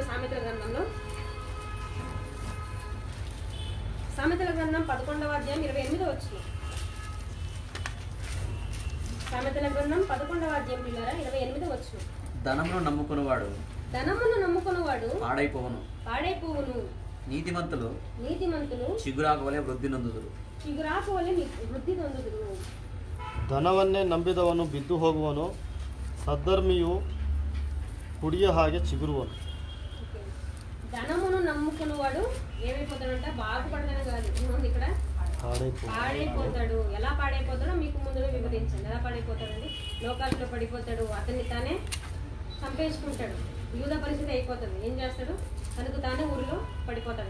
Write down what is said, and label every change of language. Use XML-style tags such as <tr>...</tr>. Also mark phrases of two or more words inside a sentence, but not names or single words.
<te>సామెతల గ్రంథంలో, సామెతల గ్రంథం 11వ అధ్యాయం 28వ వచనం. సామెతల గ్రంథం 11వ అధ్యాయం పిల్లరా 28వ వచనం. ధనమును నమ్ముకున్నవాడు పాడైపోవును. నీతిమంతులు చిగురాకు వలె వృద్ధి నొందుదురు.</te> <kn>ಧನವನ್ನೇ ನಂಬಿದವನು ಬಿದ್ದು ಹೋಗುವನು, ಸದ್ಧರ್ಮಿಯು ಕುಡಿಯ ಹಾಗೆ ಚಿಗುರುವನು.</kn> <te>ధనమును నమ్ముకున్నవాడు ఏమైపోతాడంట? బాగుపడతాడు కాదు, ఇక్కడ పాడైపోతాడు. ఎలా పాడైపోతాడో మీకు ముందులో వివరించండి. ఎలా పాడైపోతాడండి? లోకాల్లో పడిపోతాడు, అతన్ని తానే చంపేసుకుంటాడు. యూద పరిస్థితి అయిపోతుంది. ఏం చేస్తాడు? తనకు తానే ఊరిలో పడిపోతాడు.</te>